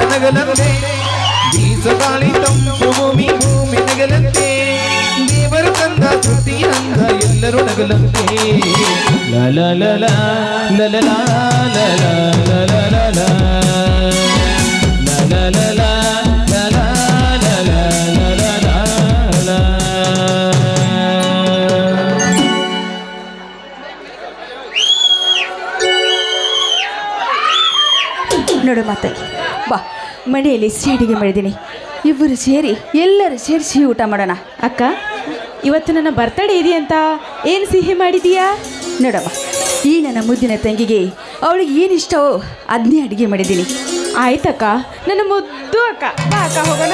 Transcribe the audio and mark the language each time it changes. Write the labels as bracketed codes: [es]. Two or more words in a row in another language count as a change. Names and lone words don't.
[kn] ನಗಲಂತೆ ಬೀಸಗಾಳಿ ತಂಪು ಭೂಮಿ ಭೂಮಿ ನಗಲಂತೆ ದೇವರು ತಂದ ಶ್ರುತಿ ಅಂದ ಎಲ್ಲರೂ ನಗಲಂತೆ ಲ ಲ ಲ ಲ ಲ ಲ ಲ ಲ ಲ ಲ ಲ ಲ ಲ ಲ ಲ ಲ ಲ ಲ ನೋಡು ಮಾತಾಗಿ ಬಾ, ಮನೆಯಲ್ಲಿ ಸಿಹಿಡಿಗೆ ಮಾಡಿದ್ದೀನಿ. ಇಬ್ಬರು ಸೇರಿ ಎಲ್ಲರೂ ಸೇರಿ ಸಿಹಿ ಊಟ ಮಾಡೋಣ. ಅಕ್ಕ, ಇವತ್ತು ನನ್ನ ಬರ್ತಡೇ ಇದೆಯಂತ ಏನು ಸಿಹಿ ಮಾಡಿದೀಯಾ? ನೋಡಮ್ಮ, ಈ ನನ್ನ ಮುದ್ದಿನ ತಂಗಿಗೆ ಅವಳಿಗೆ ಏನು ಇಷ್ಟವೋ ಅದನ್ನೇ ಅಡುಗೆ ಮಾಡಿದ್ದೀನಿ. ಆಯ್ತಕ್ಕ, ನನ್ನ ಮುದ್ದು ಅಕ್ಕ. ಬಾ ಅಕ್ಕ, ಹೋಗೋಣ.